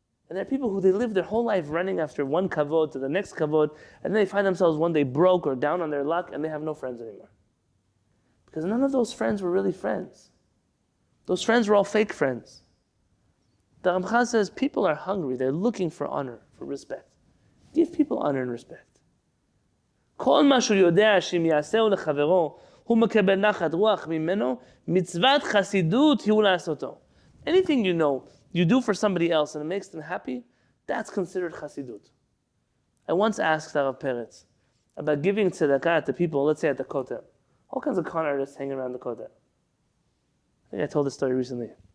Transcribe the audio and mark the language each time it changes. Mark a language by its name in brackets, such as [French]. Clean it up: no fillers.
[English] And there are people who they live their whole life running after one kavod to the next kavod, and then they find themselves one day broke or down on their luck, and they have no friends anymore. Because none of those friends were really friends. Those friends were all fake friends. The Ramchal says people are hungry. They're looking for honor, for respect. Give people honor and respect. [Hebrew] כל מה שהוא יודע שאם יעשהו לחברו, הוא מקבל נחת רוח ממנו, מצוות חסידות הוא לעשותו. [English] Anything you know, you do for somebody else and it makes them happy, that's considered chasidut. I once asked Rav Peretz about giving tzedakah to people, let's say at the Kotel. All kinds of con artists hanging around the Kotel. I think I told this story recently.